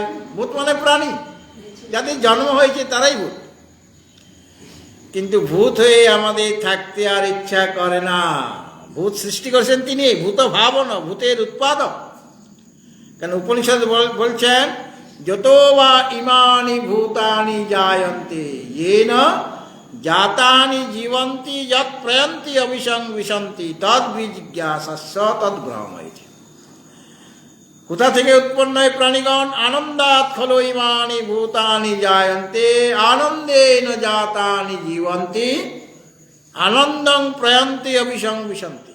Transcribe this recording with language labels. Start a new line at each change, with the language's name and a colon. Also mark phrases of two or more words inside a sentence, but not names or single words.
Bangla: ভূত মানে প্রাণী, যাদের জন্ম হয়েছে তারাই ভূত। কিন্তু ভূত হয়ে আমাদের থাকতে আর ইচ্ছা করে না। ভূত সৃষ্টি করেছেন তিনি, ভূত ভাবন, ভূতের উৎপাদক। কেন উপনিষদ বলছেন
Sanskrit: যত বা ইমানি ভূতানি জায়ন্তে येन জাতানি জীবন্তি যৎ প্রয়ন্তি অবিসংবিশন্তি তদ বিজিজ্ঞাসস্য তদ ব্রহ্মৈতি।
Bangla: কোথা থেকে উৎপন্ন হয় প্রাণীগণ?
Sanskrit: আনন্দাৎ খলু ইমানি ভূতানি জায়ন্তে আনন্দেন জাতানি জীবন্তি আনন্দং প্রয়ন্তি অবিসংবিশন্তি।